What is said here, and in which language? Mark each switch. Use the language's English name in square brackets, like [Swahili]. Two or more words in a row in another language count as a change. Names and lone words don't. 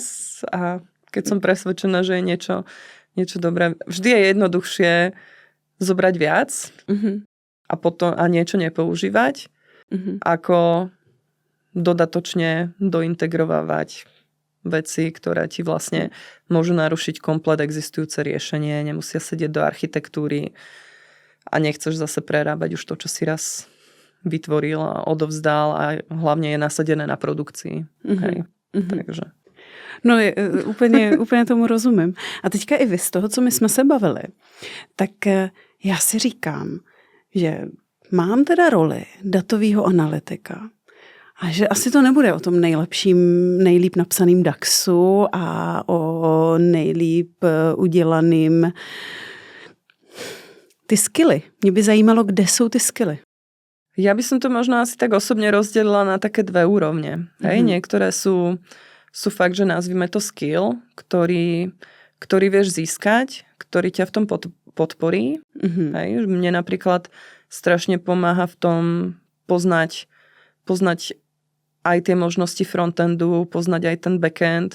[Slovak] A keď som presvedčená, že je niečo dobré, vždy je jednoduchšie zobrať viac a potom a niečo nepoužívať, ako dodatočne dointegrovávať veci, ktoré ti vlastne môžu narušiť komplet existujúce riešenie, nemusia sedieť do architektúry a nechceš zase prerábať už to, čo si raz vytvoril a odovzdal a hlavne je nasadené na produkcii. Takže. [Czech] No, úplně tomu rozumím. A teďka i vy z toho, co my jsme se bavili, tak já si říkám, že mám teda roli datového analytika a že asi to nebude o tom nejlíp napsaným DAXu a o nejlíp udělaným ty skilly. Mě by zajímalo, kde jsou ty skilly. [Slovak] Ja by som to možno asi tak osobne rozdelila na také dve úrovne. Niektoré sú fakt, že nazvime to skill, ktorý vieš získať, ktorý ťa v tom podporí. Mne napríklad strašne pomáha v tom poznať aj tie možnosti frontendu, poznať aj ten backend.